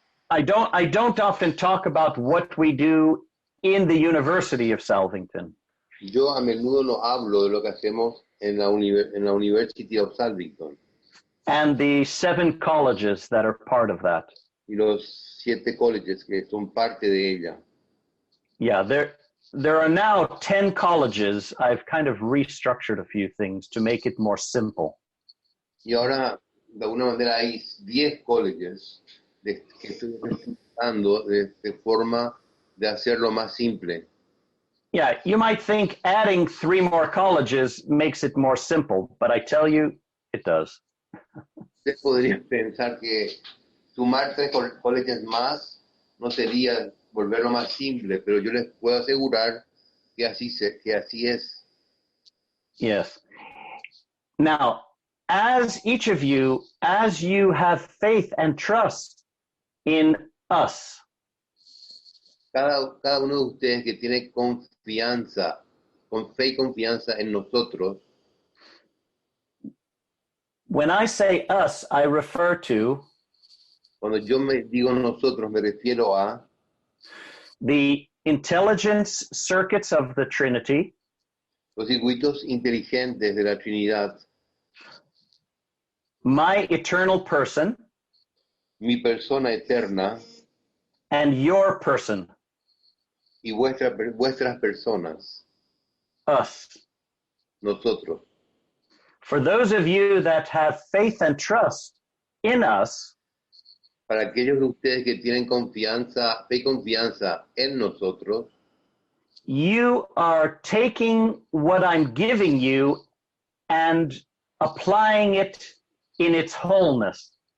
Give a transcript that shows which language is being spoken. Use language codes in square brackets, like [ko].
[en] I don't often talk about what we do in the University of Salvington. [es] Yo a menudo no hablo de lo que hacemos en la University of Salvington. [en] And the 7 colleges that are part of that. [es] Y los 7 colleges que son parte de ella. [en] Yeah, there are now 10 colleges. I've kind of restructured a few things to make it more simple. [es] Y ahora, de alguna manera, hay 10 colleges que estoy reestructurando de forma de hacerlo más simple. [en] Yeah, you might think adding 3 more colleges makes it more simple, but I tell you, it does. [es] Usted podría pensar que sumar 3 colleges más no sería volverlo más simple, pero yo les puedo asegurar que así es. Yes. [en] Now, as each of you, as you have faith and trust in us. [es] Cada uno de ustedes que tiene confianza, con fe y confianza en nosotros. [en] When I say us, I refer to [es] Cuando yo me digo nosotros, me refiero a [en] the intelligence circuits of the Trinity, [es] los circuitos inteligentes de la Trinidad, [en] my eternal person, [es] mi persona eterna [en] and your person, [es] y vuestras personas, [en] us. [es] nosotros. [en] For those of you that have faith and trust in us, [es] Para aquellos de ustedes que tienen confianza, fe y confianza en nosotros, [en] you are taking what I'm giving you and applying it in its wholeness.